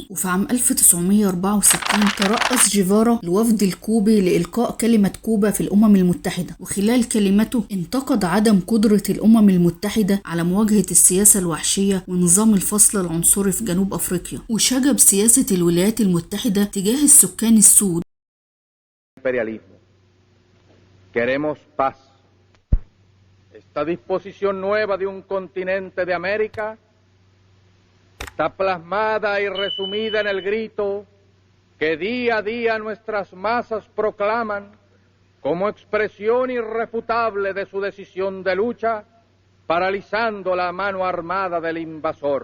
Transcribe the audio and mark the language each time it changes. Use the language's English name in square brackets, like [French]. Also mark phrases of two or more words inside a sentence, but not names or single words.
[Arabic] وفي عام 1964 ترأس جيفارا الوفد الكوبي لإلقاء كلمة كوبا في الأمم المتحدة، وخلال كلمته انتقد عدم قدرة الأمم المتحدة على مواجهة السياسة الوحشية ونظام الفصل العنصري في جنوب أفريقيا، وشجب سياسة الولايات المتحدة تجاه السكان السود. [Spanish] Queremos paz. Esta disposición nueva de un continente de América está plasmada y resumida en el grito que día a día nuestras masas proclaman como expresión irrefutable de su decisión de lucha, paralizando la mano armada del invasor.